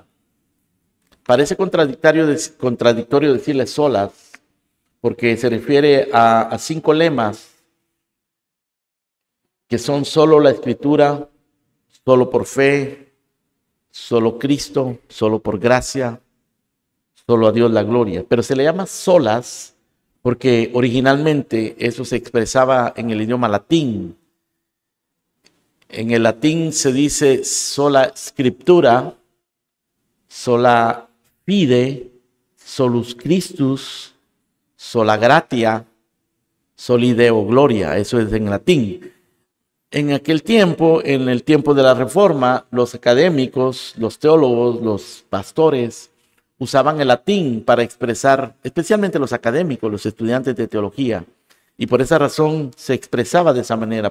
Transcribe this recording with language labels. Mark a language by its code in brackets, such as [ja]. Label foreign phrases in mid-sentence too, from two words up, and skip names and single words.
[es] Parece contradictorio decirle solas, porque se refiere a 5 lemas que son solo la Escritura, solo por fe, solo Cristo, solo por gracia, solo a Dios la gloria. Pero se le llama solas porque originalmente eso se expresaba en el idioma latín. En el latín se dice [la] sola scriptura, sola fide, solus Christus, sola gratia, soli Deo gloria. [es] Eso es en latín. En aquel tiempo, en el tiempo de la Reforma, los académicos, los teólogos, los pastores usaban el latín para expresar, especialmente los académicos, los estudiantes de teología, y por esa razón se expresaba de esa manera.